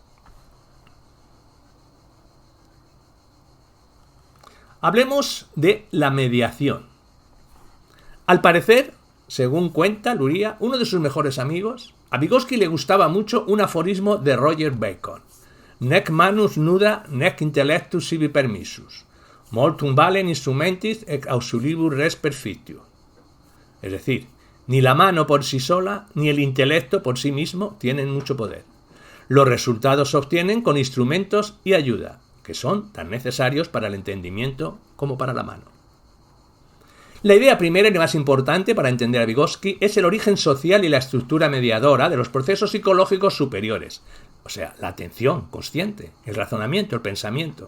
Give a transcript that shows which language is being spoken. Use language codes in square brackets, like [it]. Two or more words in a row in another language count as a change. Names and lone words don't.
[es] Hablemos de la mediación. Al parecer, según cuenta Luria, uno de sus mejores amigos, a Vygotsky le gustaba mucho un aforismo de Roger Bacon: [la] nec manus nuda nec intellectus sibi permissus, multum valent instrumentis et auxilibus res perfectio. [es] Es decir, ni la mano por sí sola ni el intelecto por sí mismo tienen mucho poder. Los resultados se obtienen con instrumentos y ayuda, que son tan necesarios para el entendimiento como para la mano. La idea primera y más importante para entender a Vygotsky es el origen social y la estructura mediadora de los procesos psicológicos superiores, o sea, la atención consciente, el razonamiento, el pensamiento.